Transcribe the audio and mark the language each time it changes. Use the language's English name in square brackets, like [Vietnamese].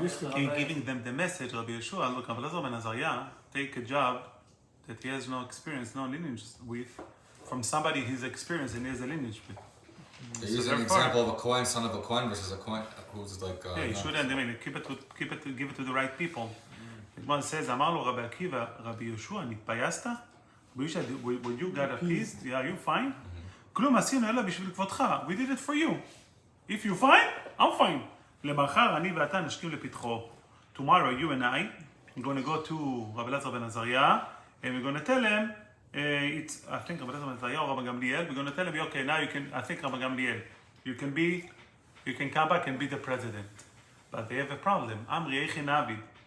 [English] He's giving them the message, Rabbi Yeshua, look, Rabbi Elazar ben Azariah, take a job that he has no experience, no lineage with, from somebody he's experienced and he has a lineage with. They use an example of a Kohen, son of a Kohen, versus a Kohen who's like. Yeah, you shouldn't. give it to the right people. The one says, [Hebrew] "Amar lo Rabbi Akiva, Rabbi Yeshua, nitpayasta? [English] When you got appeased, yeah, you fine? [Hebrew] כלום עשינו אלא בשביל כבודך. [English] We did it for you. If you fine, I'm fine. [Hebrew] למחר אני ואתה נשכים לפתחו. [English] Tomorrow, you and I are going to go to Rabbi Elazar ben Azariah, and we're going to tell him, I think Rabbi Elazar ben Azariah or Rabbi Gamliel, we're going to tell him, okay, now I think Rabbi Gamliel, you can come back and be the president. But they have a problem. [Hebrew] Amri Echi Navid.